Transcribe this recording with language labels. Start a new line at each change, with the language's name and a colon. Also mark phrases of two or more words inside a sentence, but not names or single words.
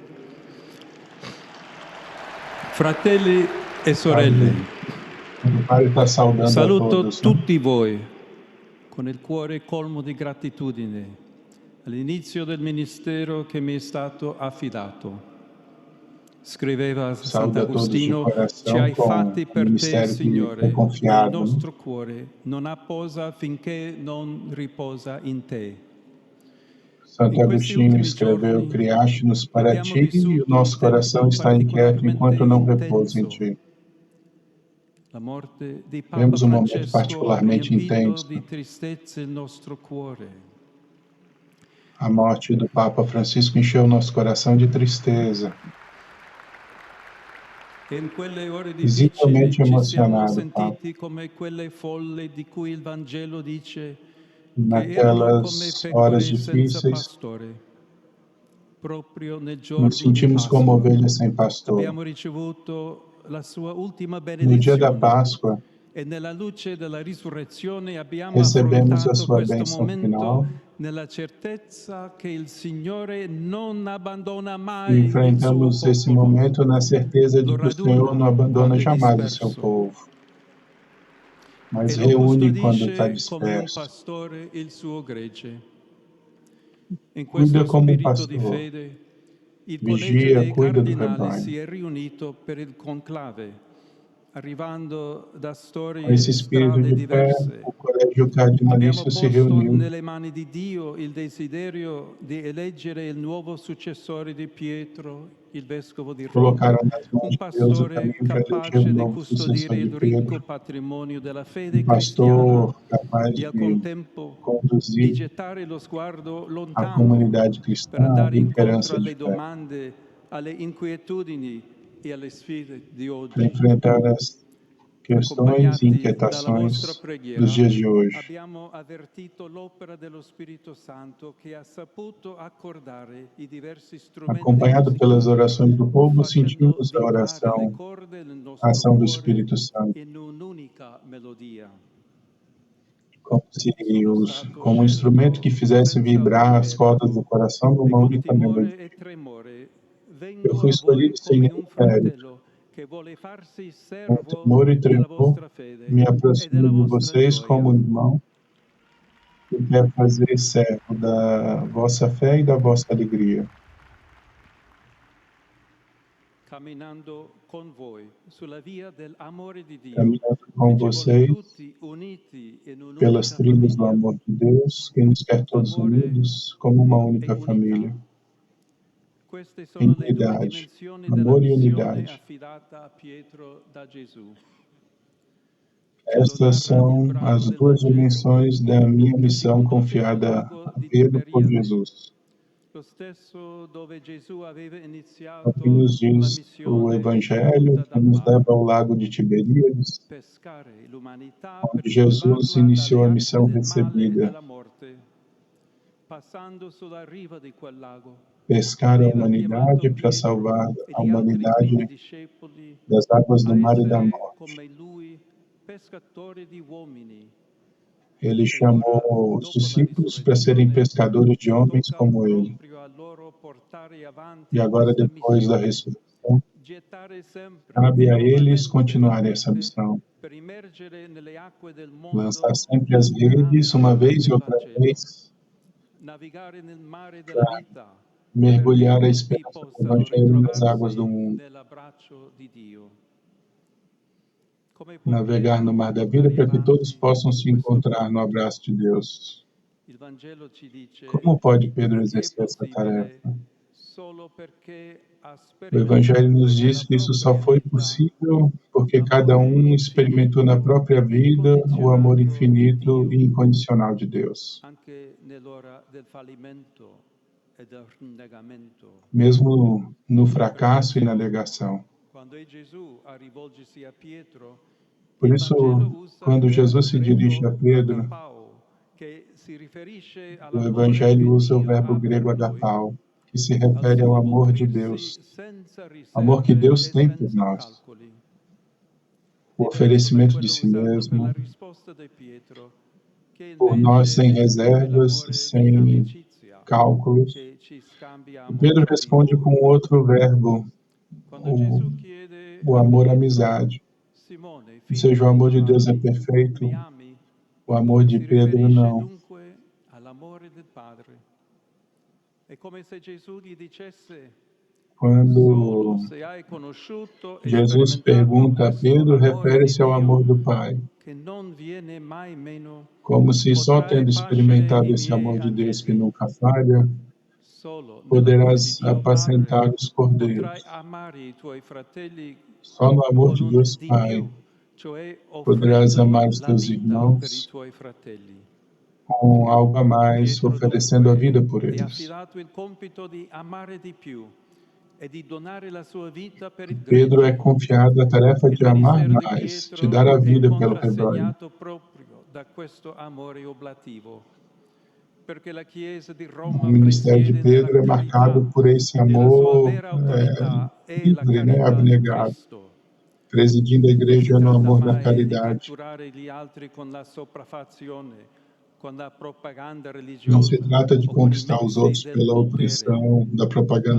Italian: Fratelli e sorelle, saluto tutti voi con il cuore colmo di gratitudine all'inizio del ministero che mi è stato affidato. Scriveva
Portuguese: Saúde a todos de
Italian: Sant'Agostino, ci
Portuguese: coração
Italian: hai
Portuguese: com
Italian: fatti
Portuguese: o
Italian: per te,
Portuguese: ministério que foi
Italian: Signore, nel
Portuguese: confiado, né?
Italian: nostro cuore non apposa finché non riposa in te.
Portuguese: Santo
Italian: In questi
Portuguese: Agostinho
Italian: ultimi
Portuguese: escreveu:
Italian: giorni
Portuguese: Criaste-nos para
Italian: abbiamo
Portuguese: ti e o
Italian: vissuto
Portuguese: nosso
Italian: un
Portuguese: coração
Italian: tempo
Portuguese: está inquieto
Italian: particolarmente
Portuguese: enquanto não repousa em
Italian: intenso.
Portuguese: ti.
Italian: La morte di Papa
Portuguese: Vemos um momento
Italian: Francesco ha
Portuguese: particularmente
Italian: riempito
Portuguese: intenso,
Italian: di tristezza il nostro cuore.
Portuguese: a morte do Papa Francisco encheu nosso coração de tristeza.
Italian: E in quelle ore
Portuguese: Visivelmente
Italian: difficili ci siamo
Portuguese: emocionado, Papa.
Italian: sentiti come quelle folle di cui il Vangelo dice che erano come
Portuguese: Naquelas horas
Italian: pecore senza
Portuguese: difíceis,
Italian: pastore. Proprio nel
Portuguese: nos
Italian: giorno di
Portuguese: sentimos como
Italian: Pasqua
Portuguese: ovelhas sem pastor.
Italian: abbiamo ricevuto la sua ultima
Portuguese: No dia da
Italian: benedizione
Portuguese: Páscoa,
Italian: e nella luce della risurrezione abbiamo
Portuguese: recebemos a
Italian: affrontato
Portuguese: sua
Italian: questo
Portuguese: bênção
Italian: momento
Portuguese: final
Italian: nella certezza che il Signore non abbandona
Portuguese: e
Italian: mai il suo
Portuguese: enfrentamos esse
Italian: popolo.
Portuguese: momento na certeza de
Italian: Lo
Portuguese: que o Senhor não
Italian: raduna
Portuguese: abandona
Italian: quando è
Portuguese: jamais o seu
Italian: disperso
Portuguese: povo, mas
Italian: e lo
Portuguese: reúne quando está
Italian: custodisce come un
Portuguese: disperso.
Italian: pastore il suo gregge. In
Portuguese: Cuida
Italian: questo
Portuguese: como um
Italian: spirito di
Portuguese: pastor,
Italian: fede, il collegio
Portuguese: vigia,
Italian: dei
Portuguese: cuida do
Italian: cardinali si
Portuguese: rebanho.
Italian: è riunito per il conclave, arrivando da
Portuguese: Com
Italian: storie
Portuguese: esse
Italian: e
Portuguese: espírito
Italian: strade
Portuguese: de fé,
Italian: diverse.
Portuguese: o Colégio
Italian: Abbiamo
Portuguese: Cardinalício se
Italian: posto
Portuguese: reuniu.
Italian: nelle mani di Dio il desiderio di eleggere il nuovo successore di Pietro, il vescovo di Roma,
Portuguese: Colocaram nas mãos
Italian: un
Portuguese: de Deus o
Italian: pastore
Portuguese: caminho para eleger o
Italian: capace di
Portuguese: novo
Italian: custodire
Portuguese: sucessor de
Italian: il ricco
Portuguese: Pedro,
Italian: patrimonio della fede cristiana
Portuguese: pastor capaz
Italian: e al
Portuguese: de
Italian: contempo di
Portuguese: conduzir
Italian: gettare lo sguardo
Portuguese: a
Italian: lontano
Portuguese: comunidade cristã
Italian: per
Portuguese: à
Italian: andare incontro
Portuguese: liderança de
Italian: alle
Portuguese: fé,
Italian: domande, alle inquietudini e alle sfide di
Portuguese: para
Italian: oggi.
Portuguese: enfrentar as questões e
Italian: Accompagnati dalla vostra
Portuguese: inquietações
Italian: preghiera,
Portuguese: dos dias de hoje.
Italian: abbiamo avvertito l'opera dello Spirito Santo che ha saputo accordare i diversi strumenti
Portuguese: Acompanhado pelas
Italian: musicali,
Portuguese: orações do povo,
Italian: facendo
Portuguese: sentimos a
Italian: vibrare le
Portuguese: oração,
Italian: corde del
Portuguese: a
Italian: nostro
Portuguese: ação do
Italian: cuore
Portuguese: Espírito Santo,
Italian: in un'unica melodia.
Portuguese: como se
Italian: Sono stato
Portuguese: como um instrumento que
Italian: scelto
Portuguese: fizesse
Italian: senza
Portuguese: vibrar as cordas do
Italian: merito
Portuguese: coração
Italian: e
Portuguese: numa
Italian: con
Portuguese: única
Italian: timore
Portuguese: melodia.
Italian: e tremore
Portuguese: Eu
Italian: vengo
Portuguese: fui
Italian: a voi
Portuguese: escolhido sem
Italian: come
Portuguese: nenhum
Italian: un
Portuguese: mérito.
Italian: fratello che vuole farsi
Portuguese: Com
Italian: servo
Portuguese: temor e
Italian: della
Portuguese: tremor,
Italian: vostra fede
Portuguese: me
Italian: e
Portuguese: aproximo
Italian: della
Portuguese: de
Italian: vostra
Portuguese: vocês
Italian: gioia.
Portuguese: como irmão e quero fazer servo da vossa fé e da vossa alegria.
Italian: Camminando con voi sulla via dell'amore di Dio,
Portuguese: Caminhando com
Italian: che ci vuole
Portuguese: vocês
Italian: tutti uniti in
Portuguese: pelas
Italian: un'unica
Portuguese: trilhas do
Italian: famiglia.
Portuguese: amor de Deus, que nos quer todos
Italian: Amore
Portuguese: unidos como uma
Italian: e
Portuguese: única
Italian: unità.
Portuguese: família.
Italian: Queste
Portuguese: Em
Italian: sono le due
Portuguese: unidade,
Italian: dimensioni della
Portuguese: amor e
Italian: missione
Portuguese: unidade.
Italian: affidata a Pietro da Gesù.
Portuguese: Estas são as duas dimensões da minha missão confiada a Pedro por Jesus.
Italian: Lo stesso dove Gesù aveva
Portuguese: O que
Italian: iniziato
Portuguese: nos
Italian: la
Portuguese: diz o
Italian: missione
Portuguese: Evangelho
Italian: voluta
Portuguese: que
Italian: dal
Portuguese: nos
Italian: Padre,
Portuguese: leva ao lago de Tiberíades,
Italian: pescare l'umanità
Portuguese: onde
Italian: per
Portuguese: Jesus
Italian: salvarla
Portuguese: iniciou
Italian: dalle
Portuguese: a
Italian: acque
Portuguese: missão
Italian: del male e
Portuguese: recebida,
Italian: della morte. Passando sulla riva di quel lago,
Portuguese: pescar a
Italian: aveva chiamato
Portuguese: humanidade para
Italian: Pietro
Portuguese: salvar
Italian: e
Portuguese: a
Italian: gli altri 15
Portuguese: humanidade
Italian: discepoli
Portuguese: das águas do
Italian: a
Portuguese: mar e da
Italian: essere
Portuguese: morte.
Italian: come lui pescatori di uomini.
Portuguese: Ele
Italian: E ora,
Portuguese: chamou os
Italian: dopo la
Portuguese: discípulos para serem
Italian: risurrezione,
Portuguese: pescadores de homens
Italian: tocca
Portuguese: como ele.
Italian: proprio a loro portare avanti
Portuguese: E agora,
Italian: questa
Portuguese: depois da
Italian: missione,
Portuguese: ressurreição,
Italian: gettare sempre
Portuguese: cabe
Italian: e
Portuguese: a eles
Italian: nuovamente
Portuguese: continuarem
Italian: la
Portuguese: essa
Italian: rete
Portuguese: missão.
Italian: per immergere nelle acque del
Portuguese: Lançar
Italian: mondo
Portuguese: sempre
Italian: la
Portuguese: as redes, uma
Italian: speranza
Portuguese: vez e
Italian: del
Portuguese: outra
Italian: Vangelo,
Portuguese: vez,
Italian: navigare nel mare della
Portuguese: para
Italian: vita, perché
Portuguese: mergulhar a
Italian: tutti
Portuguese: esperança do
Italian: possano
Portuguese: Evangelho nas águas do
Italian: ritrovarsi
Portuguese: mundo.
Italian: nell'abbraccio di Dio. Come può
Portuguese: Navegar no
Italian: Pietro
Portuguese: mar da vida
Italian: portare
Portuguese: para que todos
Italian: avanti
Portuguese: possam se
Italian: questo
Portuguese: encontrar no
Italian: compito?
Portuguese: abraço de Deus.
Italian: Il Vangelo ci dice
Portuguese: Como pode Pedro
Italian: che è
Portuguese: exercer essa
Italian: possibile
Portuguese: tarefa?
Italian: solo perché ha
Portuguese: O Evangelho
Italian: sperimentato
Portuguese: nos
Italian: nella
Portuguese: diz que isso só
Italian: propria
Portuguese: foi
Italian: vita
Portuguese: possível porque cada
Italian: l'amore
Portuguese: experimentou na
Italian: infinito
Portuguese: própria
Italian: e
Portuguese: vida o amor
Italian: incondizionato di
Portuguese: infinito
Italian: Dio,
Portuguese: e incondicional de Deus.
Italian: anche nell'ora del fallimento e del rinnegamento.
Portuguese: Mesmo no fracasso e na negação.
Italian: Quando è Gesù a rivolgersi a Pietro,
Portuguese: Por
Italian: il
Portuguese: isso,
Italian: Vangelo usa il
Portuguese: quando
Italian: verbo
Portuguese: Jesus se dirige a
Italian: greco
Portuguese: Pedro,
Italian: agapao, che si riferisce
Portuguese: o
Italian: all'amore che
Portuguese: Evangelho usa o
Italian: Dio
Portuguese: verbo
Italian: ha per
Portuguese: grego
Italian: noi,
Portuguese: agapao, que se
Italian: al
Portuguese: refere ao
Italian: suo
Portuguese: amor de
Italian: offrirsi
Portuguese: Deus,
Italian: senza
Portuguese: amor que
Italian: riserve
Portuguese: Deus
Italian: e
Portuguese: tem por
Italian: senza
Portuguese: nós,
Italian: calcoli.
Portuguese: o
Italian: Diverso da
Portuguese: oferecimento de
Italian: quello
Portuguese: si
Italian: usato per la
Portuguese: mesmo,
Italian: risposta di Pietro, che
Portuguese: por nós
Italian: invece
Portuguese: sem
Italian: descrive
Portuguese: reservas,
Italian: l'amore di
Portuguese: sem
Italian: amicizia
Portuguese: cálculos.
Italian: che ci
Portuguese: E
Italian: scambiamo
Portuguese: Pedro
Italian: tra di
Portuguese: responde
Italian: noi.
Portuguese: com outro verbo,
Italian: Quando Gesù chiede
Portuguese: o
Italian: a
Portuguese: amor
Italian: Pietro,
Portuguese: amizade.
Italian: Simone,
Portuguese: Ou
Italian: figlio
Portuguese: seja, o
Italian: di
Portuguese: amor de Deus é
Italian: Giovanni,
Portuguese: perfeito,
Italian: mi ami?
Portuguese: o amor de
Italian: Si
Portuguese: Pedro
Italian: riferisce
Portuguese: não.
Italian: dunque all'amore del Padre. È come se Gesù gli dicesse:
Portuguese: Quando
Italian: solo se hai conosciuto e
Portuguese: Jesus
Italian: sperimentato
Portuguese: pergunta a
Italian: questo
Portuguese: Pedro,
Italian: amore di
Portuguese: refere-se ao amor
Italian: Dio
Portuguese: do Pai,
Italian: che non viene mai meno,
Portuguese: como se só
Italian: potrai
Portuguese: tendo
Italian: pascere
Portuguese: experimentado
Italian: i
Portuguese: esse
Italian: miei
Portuguese: amor de Deus que
Italian: agnelli.
Portuguese: nunca falha,
Italian: Solo nell'amore di
Portuguese: poderás
Italian: Dio Padre
Portuguese: apacentar os
Italian: potrai
Portuguese: cordeiros.
Italian: amare i tuoi fratelli
Portuguese: Só no amor
Italian: con
Portuguese: de
Italian: un
Portuguese: Deus
Italian: di
Portuguese: Pai
Italian: più, cioè
Portuguese: poderás
Italian: offrendo
Portuguese: amar os
Italian: la
Portuguese: teus
Italian: vita per i
Portuguese: irmãos
Italian: tuoi fratelli.
Portuguese: com algo a
Italian: E
Portuguese: mais,
Italian: Pietro
Portuguese: oferecendo a vida
Italian: dunque
Portuguese: por
Italian: è
Portuguese: eles.
Italian: affidato il compito di amare di più e di donare la sua vita per il
Portuguese: Pedro é
Italian: gregge.
Portuguese: confiado a tarefa
Italian: Il
Portuguese: de amar
Italian: ministero di
Portuguese: mais, de dar a
Italian: Pietro è
Portuguese: vida pelo rebanho.
Italian: contrassegnato proprio da questo amore oblativo, perché la Chiesa di
Portuguese: O
Italian: Roma
Portuguese: ministério de
Italian: presiede nella
Portuguese: Pedro é
Italian: carità
Portuguese: marcado por esse
Italian: e la sua
Portuguese: amor
Italian: vera autorità è la
Portuguese: livre, né,
Italian: carità di
Portuguese: abnegado,
Italian: Cristo.
Portuguese: presidindo a
Italian: Non si
Portuguese: igreja no
Italian: tratta
Portuguese: amor da
Italian: mai di
Portuguese: caridade.
Italian: catturare gli altri con la sopraffazione, con la propaganda
Portuguese: Não se
Italian: religiosa
Portuguese: trata de
Italian: o con i
Portuguese: conquistar os
Italian: mezzi
Portuguese: outros
Italian: del
Portuguese: pela
Italian: potere,
Portuguese: opressão da
Italian: ma